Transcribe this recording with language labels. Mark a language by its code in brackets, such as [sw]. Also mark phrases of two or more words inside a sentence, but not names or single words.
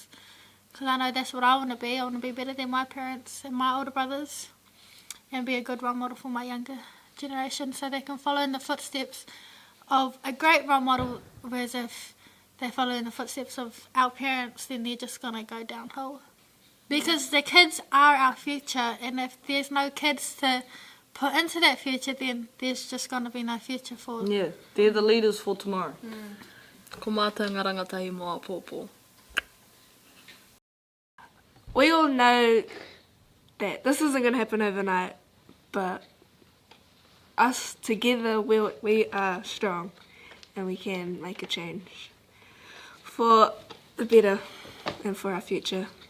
[en] Because I know that's what I want to be. I want to be better than my parents and my older brothers, and be a good role model for my younger generation so they can follow in the footsteps of a great role model, whereas if they follow in the footsteps of our parents, then they're just going to go downhill. Because the kids are our future, and if there's no kids to put into that future, then there's just going to be no future for them. Yeah, they're the leaders for tomorrow. [mi] Ko mātou ngā rangatahi moa pōpō. [en] We all know that this isn't going to happen overnight, but us together, we are strong and we can make a change for the better and for our future.